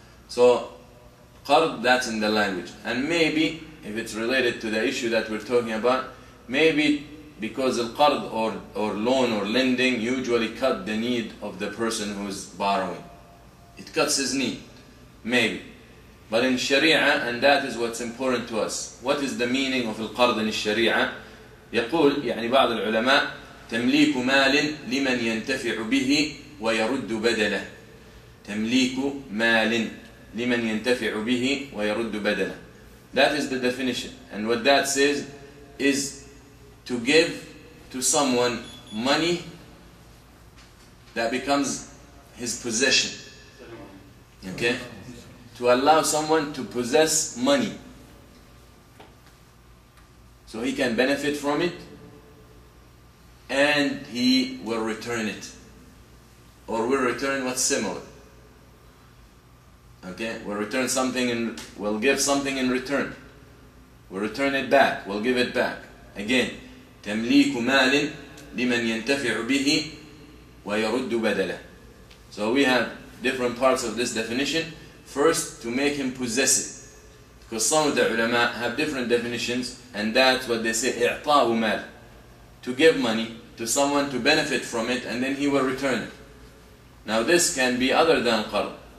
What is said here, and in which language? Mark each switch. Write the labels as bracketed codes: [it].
[en] So, qard, that's in the language. And maybe, if it's related to the issue that we're talking about, maybe because al-qard or loan or lending usually cut the need of the person who's borrowing. It cuts his need, maybe. But in Sharia, and that is what's important to us, what is the meaning of al-qard in Sharia? [ar] يقول يعني بعض العلماء تمليك مال لمن ينتفع به ويرد بدله. تمليك مال لمن ينتفع به ويرد بدله. [en] That is the definition. And what that says is to give to someone money that becomes his possession. Okay? To allow someone to possess money, so he can benefit from it and he will return it, or will return what's similar. Okay, we'll return something and we'll give something in return. We'll return it back, we'll give it back. [ar] Again, تمليك مال لمن ينتفع به ويرد بدله. [en] So we have different parts of this definition. First, to make him possess it. Because some of the ulama have different definitions, and that's what they say, [ar] إعطاء مال. [en] To give money to someone to benefit from it, and then he will return it. Now this can be other than qard.